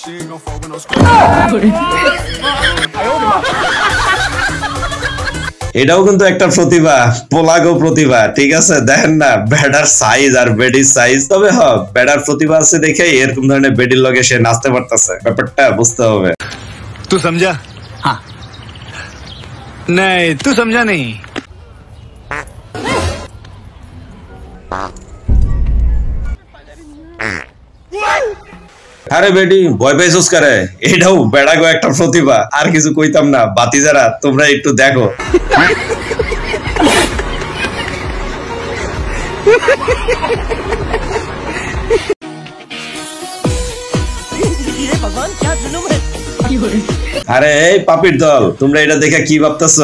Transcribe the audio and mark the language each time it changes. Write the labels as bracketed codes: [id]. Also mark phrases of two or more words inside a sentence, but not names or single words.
[bn] এটাও কিন্তু একটা প্রতিভা, পোলাগো প্রতিভা, ঠিক আছে? দেখেন না বেডার সাইজ আর বেডির সাইজ। তবে বেডার প্রতিভা আছে দেখে এরকম ধরনের বেডির লগে সে নাচতে পারতেছে, ব্যাপারটা বুঝতে হবে। [hi] तू समझा? हाँ नहीं तू समझा नहीं। [bn] আরে বেডি ভয় পাইছস কারে? এটাও বেড়াগো একটা প্রতিভা, আর কিছু কইতাম না। বাতিজারা তোমরা একটু দেখো। আরে এই পাপির দল, তোমরা এটা দেখে কি ভাবতেছো?